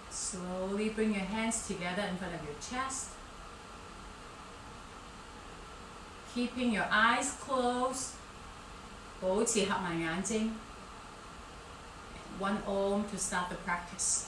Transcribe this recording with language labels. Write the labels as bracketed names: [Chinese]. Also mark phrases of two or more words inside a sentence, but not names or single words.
[English] Slowly bring your hands together in front of your chest. Keeping your eyes closed. [Cantonese] 保持合埋眼睛. [English] One Om to start the practice.